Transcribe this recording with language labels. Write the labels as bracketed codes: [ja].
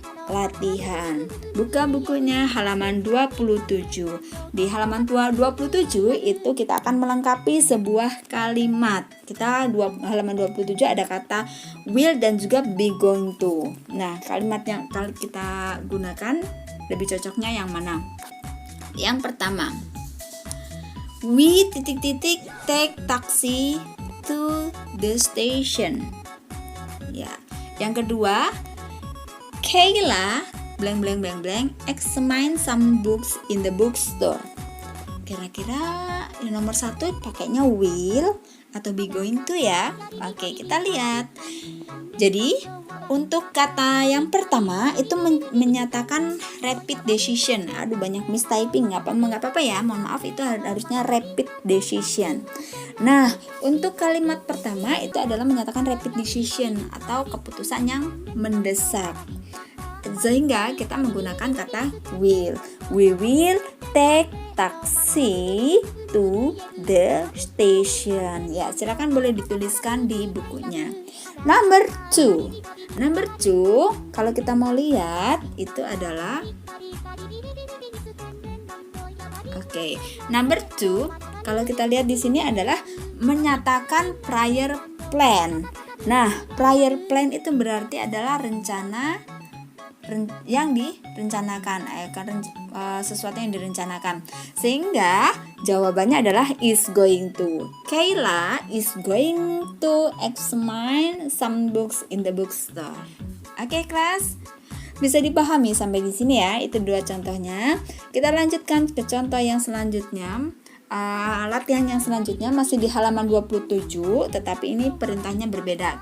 [id] latihan. Buka bukunya halaman 27. Di halaman 27 itu kita akan melengkapi sebuah kalimat. Halaman 27 ada kata will dan juga be going to. Nah, kalimat yang kita gunakan lebih cocoknya yang mana? Yang pertama, [en] we take taxi to the station. Ya. [id] Yang kedua, [en] Kayla examine some books in the bookstore. [id] Kira-kira yang nomor 1 pakainya will atau be going to ya? Oke, kita lihat. Jadi untuk kata yang pertama itu menyatakan rapid decision. Aduh, banyak mistyping, nggak apa-apa ya, mohon maaf, itu harusnya rapid decision. Nah, untuk kalimat pertama itu adalah menyatakan rapid decision atau keputusan yang mendesak. Sehingga kita menggunakan kata will. [en] We will take taxi to the station. [id] Ya, silakan boleh dituliskan di bukunya. Number 2, kalau kita mau lihat itu adalah number 2, kalau kita lihat di sini adalah menyatakan prior plan. Nah, prior plan itu berarti adalah rencana yang direncanakan, sesuatu yang direncanakan. Sehingga jawabannya adalah is going to. [en] Kayla is going to examine some books in the bookstore. [id] Oke, kelas? Bisa dipahami sampai di sini ya. Itu 2 contohnya. Kita lanjutkan ke contoh yang selanjutnya. Latihan yang selanjutnya masih di halaman 27, tetapi ini perintahnya berbeda.